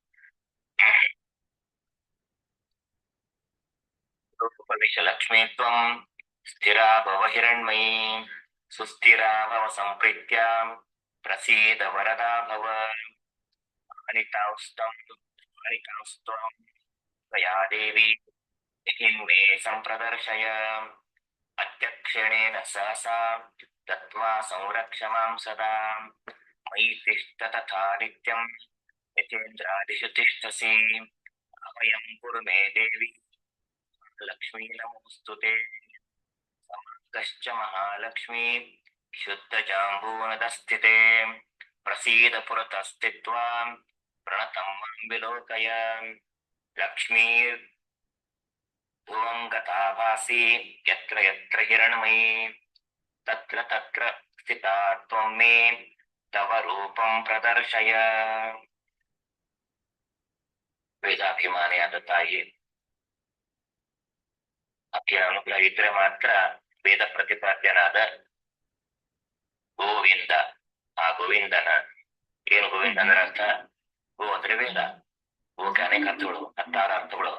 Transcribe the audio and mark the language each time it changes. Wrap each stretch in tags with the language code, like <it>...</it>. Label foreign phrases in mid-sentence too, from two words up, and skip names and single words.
<sa>ಉಪವಿಶ ಲಕ್ಷ್ಮೀ ತ್ವಂ ಸ್ಥಿರಾ ಭವ ಹಿರಣ್ಮಯೀ ಸುಸ್ಥಿರಾ ಭವ ಸಂಪ್ರೀತ್ಯ ಪ್ರಸೀದ ವರದಾ ಭವ ಅನಿತಾಸ್ತಂ ತ್ವಯಾ ದೇವಿ ಹಿನ್ಮೇ ಸಂಪ್ರದರ್ಶಯ ಅತ್ಯಕ್ಷಣೇನ ಸಹಸಾ ದತ್ವಾ ಸಂರಕ್ಷ ಮಾಂ ಸದಾ ಮಯಿ ತಿಷ್ಠ ತಥಾ ನಿತ್ಯಂ ಯಥೇಂದ್ರಾದಿಷು ತಿಷ್ಠಸಿ ಅಭಯಂ ಕುರು ಮೇ ದೇವಿ ಲಕ್ಷ್ಮೀ ನಮೋಸ್ತುತೆ ಸಮರ್ಗಶ್ಚ ಮಹಾಲಕ್ಷ್ಮೀ ಶುದ್ಧ ಜಾಂಬೂನದ ಸ್ಥಿತೆ ಪ್ರಸೀದ ಪುರತಸ್ಥಿತ್ವಾ ಪ್ರಣತಂ ಮಾಂ ವಿಲೋಕಯ ಲಕ್ಷ್ಮೀ ಭುವಂಗತಾ ಭಾಸಿ ಯತ್ರ ಯತ್ರ ಹಿರಣ್ಮಯೀ ತತ್ರ ತತ್ರ ಸ್ಥಿತಾ ತ್ವಂ ಮೇ ತವ ರೂಪಂ ಪ್ರದರ್ಶಯ.</sa> <kn>ವೇದಾಭಿಮಾನಿಯಾದ ತಾಯಿ, ಆಕೆಯ ಅನುಗ್ರಹ ಇದ್ರೆ ಮಾತ್ರ ವೇದ ಪ್ರತಿಪಾದ್ಯನಾದ ಗೋವಿಂದ, ಆ ಗೋವಿಂದನ ಏನು ಗೋವಿಂದ ಅಂದ್ರೆ ಅರ್ಥ, ಗೋ ಅಂದ್ರೆ ವೇದ, ಗೋಕ್ಕೆ ಅನೇಕ ಅರ್ಥಗಳು, 16 ಅರ್ಥಗಳು.</kn>